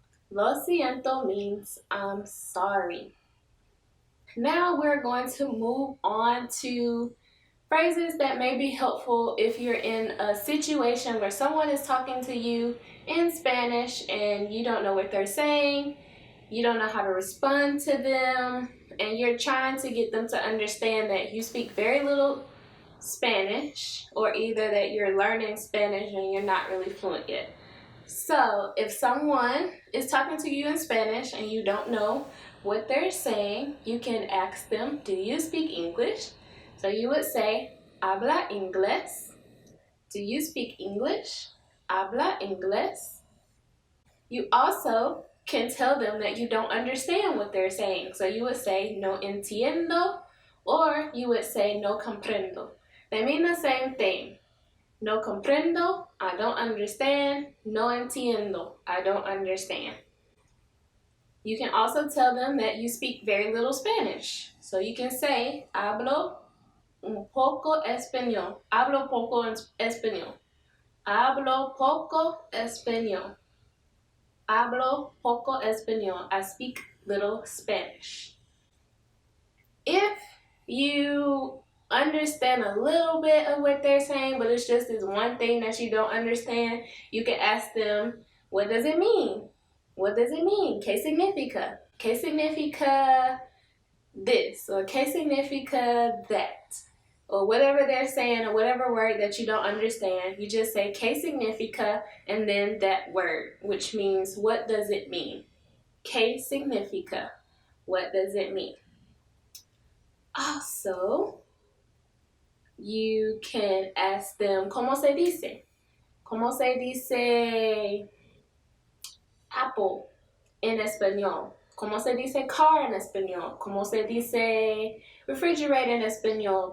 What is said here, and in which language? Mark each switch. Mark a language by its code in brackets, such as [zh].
[es] Lo siento [en] means I'm sorry. Now we're going to move on to phrases that may be helpful if you're in a situation where someone is talking to you in Spanish and you don't know what they're saying, you don't know how to respond to them, and you're trying to get them to understand that you speak very little Spanish, or either that you're learning Spanish and you're not really fluent yet. So if someone is talking to you in Spanish and you don't know what they're saying, you can ask them, do you speak English? So you would say, [es] habla inglés. [en] Do you speak English? [es] Habla inglés. [en] You also can tell them that you don't understand what they're saying. So you would say [es] no entiendo, [en] or you would say [es] no comprendo. [en] They mean the same thing. [es] No comprendo, [en] I don't understand. [es] No entiendo, [en] I don't understand. You can also tell them that you speak very little Spanish. So you can say, [es] hablo un poco español. Hablo poco español. Hablo poco español. Hablo poco español. [en] I speak little Spanish. If you understand a little bit of what they're saying, but it's just this one thing that you don't understand, you can ask them, what does it mean? What does it mean? [es] ¿Qué significa? ¿Qué significa [en] this? Or [es] ¿qué significa [en] that? Or whatever they're saying, or whatever word that you don't understand, you just say [es] ¿qué significa? [en] And then that word, which means what does it mean? [es] ¿Qué significa? [en] What does it mean? Also, you can ask them, [es] ¿cómo se dice? ¿Cómo se dice apple en español? ¿Cómo se dice car en español? ¿Cómo se dice refrigerator en español?